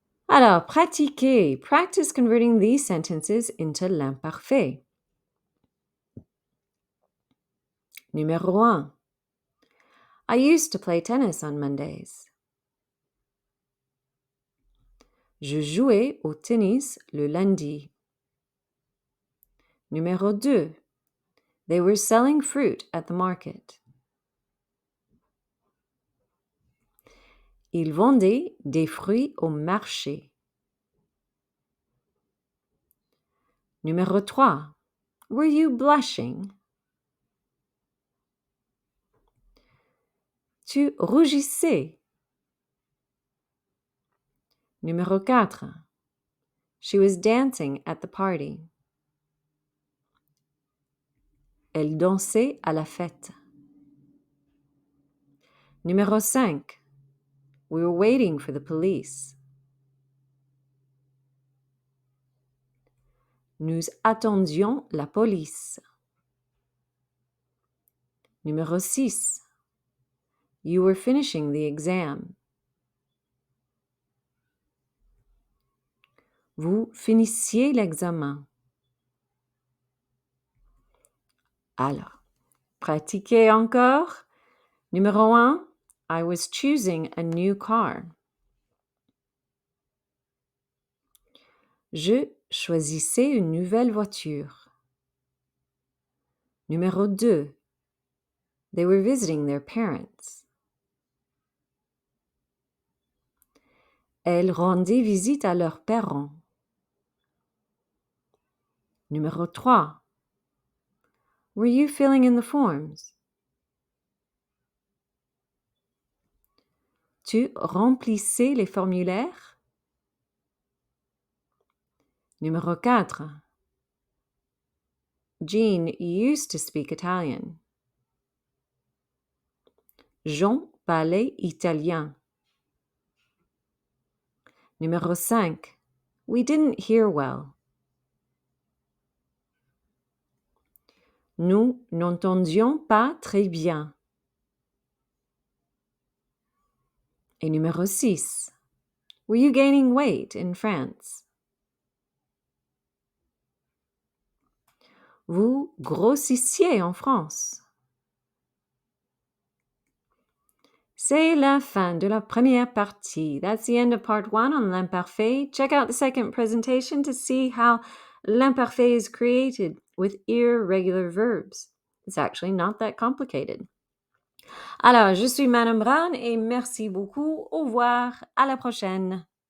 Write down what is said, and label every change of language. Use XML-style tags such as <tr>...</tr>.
<fr>Alors, pratiquez.</fr> <en>Practice converting these sentences into l'imparfait.</en> <fr>Numéro 1.</fr> <en>I used to play tennis on Mondays.</en> <fr>Je jouais au tennis le lundi. Numéro 2.</fr> <en>They were selling fruit at the market.</en> <fr>Ils vendaient des fruits au marché. Numéro 3.</fr> <en>Were you blushing?</en> <fr>Tu rougissais. Numéro 4.</fr> <en>She was dancing at the party.</en> <fr>Elle dansait à la fête. Numéro 5.</fr> <en>We were waiting for the police.</en> <fr>Nous attendions la police. Numéro 6.</fr> <en>You were finishing the exam.</en> <fr>Vous finissiez l'examen. Alors, pratiquez encore. Numéro 1.</fr> <en>I was choosing a new car.</en> <fr>Je choisissais une nouvelle voiture. Numéro 2.</fr> <en>They were visiting their parents.</en> <fr>Elles rendaient visite à leurs parents. Numéro 3.</fr> <en>Were you filling in the forms?</en> <fr>Tu remplissais les formulaires? Numéro 4.</fr> <en>Jean used to speak Italian.</en> <fr>Jean parlait italien. Numéro 5.</fr> <en>We didn't hear well.</en> <fr>Nous n'entendions pas très bien. Et numéro 6.</fr> <en>Were you gaining weight in France?</en> <fr>Vous grossissiez en France. C'est la fin de la première partie.</fr> <en>That's the end of part 1 on l'imparfait. Check out the second presentation to see how l'imparfait is created with irregular verbs. It's actually not that complicated.</en> <fr>Alors, je suis Madame Brown et merci beaucoup. Au revoir. À la prochaine.</fr>